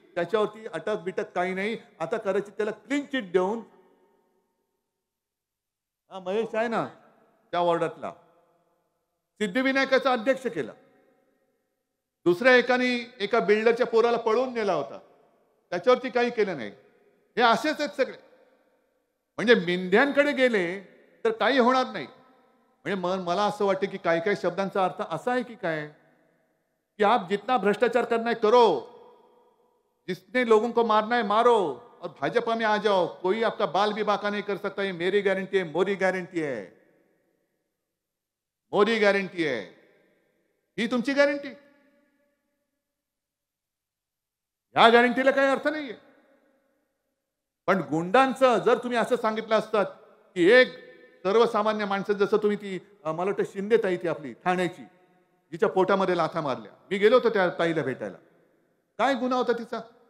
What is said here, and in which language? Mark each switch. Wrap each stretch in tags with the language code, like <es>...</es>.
<mr>त्याच्यावरती अटक बिटक काही नाही. आता करायची त्याला क्लीन चिट देऊन, हा महेश आहे ना त्या वॉर्डातला, सिद्धिविनायकाचा अध्यक्ष केला. दुसऱ्या एका बिल्डरच्या पोराला पळवून नेला होता, त्याच्यावरती काही केलं नाही. हे असेच आहेत सगळे. म्हणजे मिंध्यांकडे गेले तर काही होणार नाही. म्हणजे मला असं वाटतं की काही काही शब्दांचा अर्थ असा आहे की काय,</mr> <hi>कि आप जितना भ्रष्टाचार करना है करो, जिसने लोगों को मारना है मारो, और भाजपा में आ जाओ, कोई आपका बाल भी बाका नहीं कर सकता. ये मेरी गारंटी है, मोदी गारंटी है, मोदी गारंटी है.</hi> <mr>ही तुमची गॅरंटी? ह्या गॅरंटीला काही अर्थ नाहीये. पण गुंडांचं जर तुम्ही असं सांगितलं असतात की एक सर्वसामान्य माणसं, जसं तुम्ही ती मला वाटतं शिंदे ताई ती आपली ठाण्याची, जिच्या पोटामध्ये लाथा मारल्या, मी गेलो होतो त्या ताईला भेटायला. काय गुन्हा होता तिचा?</mr>